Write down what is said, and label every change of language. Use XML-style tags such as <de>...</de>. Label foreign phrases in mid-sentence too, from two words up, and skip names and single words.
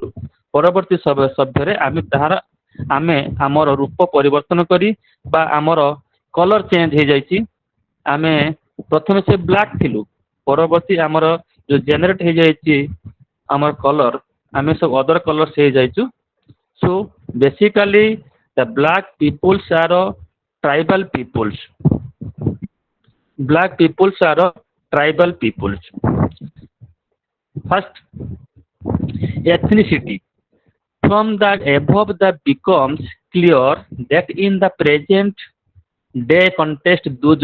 <or>ପରବର୍ତ୍ତୀ ସଭ୍ୟରେ ଆମେ ଆମର ରୂପ ପରିବର୍ତ୍ତନ କରି ବା ଆମର</or> <en>colour change</en> <or>ହେଇଯାଇଛି। ଆମେ ପ୍ରଥମେ ସେ ବ୍ଲାକ୍ ଥିଲୁ, ପରବର୍ତ୍ତୀ ଆମର ଯୋଉ ଜେନେରେଟ୍ ହେଇଯାଇଛି ଆମର କଲର, ଆମେ ସବୁ</or> <en>other colours</en> <or>ହେଇଯାଇଛୁ।</or> <en>so basically the black peoples are tribal peoples. Black peoples are tribal peoples. First, ethnicity. From the above, that becomes clear that in the present day context, those</en>